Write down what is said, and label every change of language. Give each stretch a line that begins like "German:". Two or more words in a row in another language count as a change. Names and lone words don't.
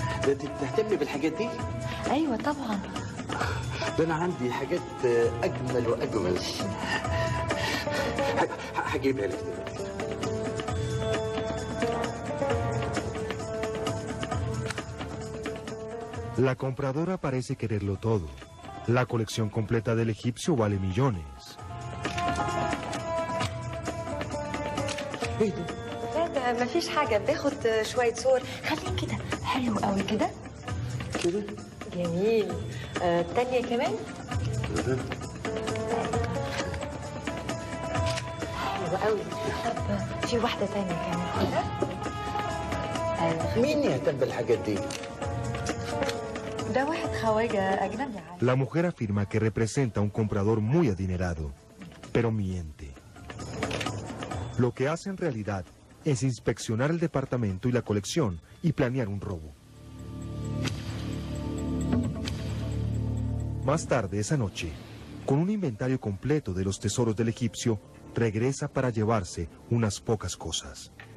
Arabic: انت بتهتمي بالحاجات دي؟ ايوه طبعا. ده انا عندي حاجات اجمل واجمل. هجيبها لك دلوقتي.
Spanish: La compradora parece quererlo todo. La colección completa del egipcio vale millones.
Arabic: لا ده ما فيش حاجة، باخد شوية صور. خليه كده حلو قوي كده. كده؟ جميل. التانية كمان؟ حلو قوي. طب في واحدة تانية كمان كده؟ مين يهتم بالحاجات دي؟ ده واحد خواجة أجنبي.
Spanish: La mujer afirma que representa a un comprador muy adinerado, pero miente. Lo que hace en realidad es inspeccionar el departamento y la colección y planear un robo. Más tarde esa noche, con un inventario completo de los tesoros del egipcio, regresa para llevarse unas pocas cosas.